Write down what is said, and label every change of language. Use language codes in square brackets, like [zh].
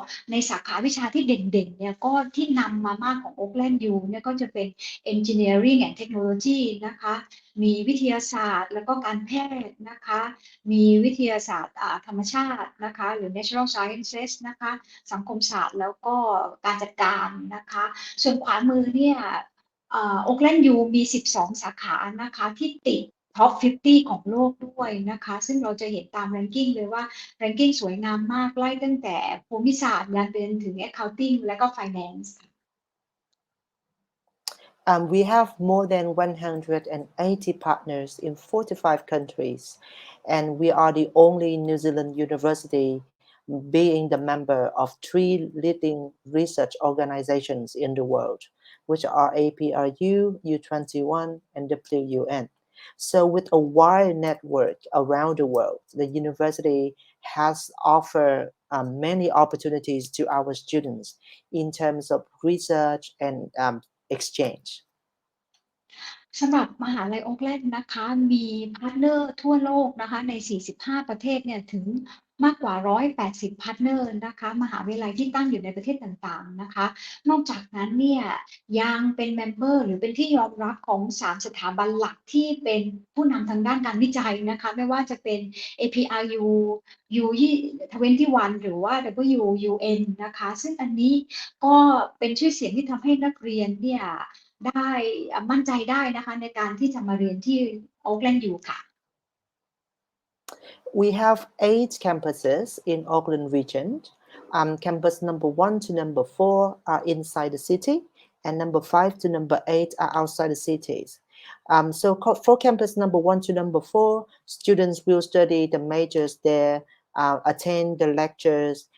[th] ในสาขาวิชาที่เด่นๆ เนี่ย ก็ที่นำมามากของ Auckland U เนี่ย ก็จะเป็น Engineering and Technology นะคะ มีวิทยาศาสตร์แล้วก็การแพทย์นะคะ มีวิทยาศาสตร์ธรรมชาตินะคะ หรือ Natural Sciences นะคะ สังคมศาสตร์แล้วก็การจัดการนะคะ ส่วนขวามือเนี่ย Auckland U มี 12 สาขานะคะ ที่ติดท็อป 50 ของโลกด้วยนะคะ ซึ่งเราจะเห็นตาม ranking เลยว่า ranking สวยงามมาก ไล่ตั้งแต่ภูมิศาสตร์ยันไปจนถึง accounting และก็ finance [en] We have more than 180 partners in 45 countries, and we are the only New Zealand university being the member of 3 leading research organizations in the world, which are APRU, U21, and WUN. So with a wide network around the world, the university has offered many opportunities to our students in terms of research and exchange. [th] สำหรับมหาลัยโอ๊คแลนด์นะคะ มีพาร์ทเนอร์ทั่วโลกนะคะ ใน 45 ประเทศเนี่ย ถึงมากกว่า 180 พาร์ทเนอร์นะคะ มหาวิทยาลัยที่ตั้งอยู่ในประเทศต่างๆ นะคะ นอกจากนั้นเนี่ย ยังเป็นเมมเบอร์หรือเป็นที่ยอมรับของ 3 สถาบันหลักที่เป็นผู้นำทางด้านการวิจัยนะคะ ไม่ว่าจะเป็น APRU U21 หรือว่า WUN นะคะ ซึ่งอันนี้ก็เป็นชื่อเสียงที่ทำให้นักเรียนเนี่ย ได้มั่นใจได้นะคะในการที่จะมาเรียนที่ Auckland U ค่ะ [en] We have 8 campuses in Auckland region. Campus number 1 to number 4 are inside the city, and number 5 to number 8 are outside the cities. So for campus number 1 to number 4, students will study the majors there, attend the lectures,